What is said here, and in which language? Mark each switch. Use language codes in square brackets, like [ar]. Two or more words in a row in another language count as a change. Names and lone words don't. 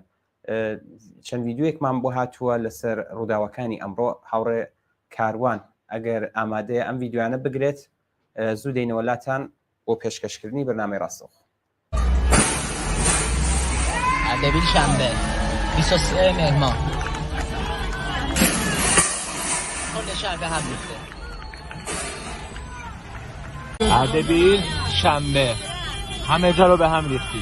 [ckb] چەند ڤیددیوەیەکمان بۆ هاتووە لەسەر ڕووداوەکانی ئەمڕۆ هاوڕێ کاروان ئەگەر ئامادەیە ئەم ڤیددیوانە بگرێت زوو دەینەوەلاتان بۆ پێشکەشکردنی بەرنامەی ڕاستەوخۆ. [fa] ئەردەبیل شەنبە 23 مهرمان کل شهر به هم ریخته. اردبیل شنبه همه جا رو به هم ریختیم.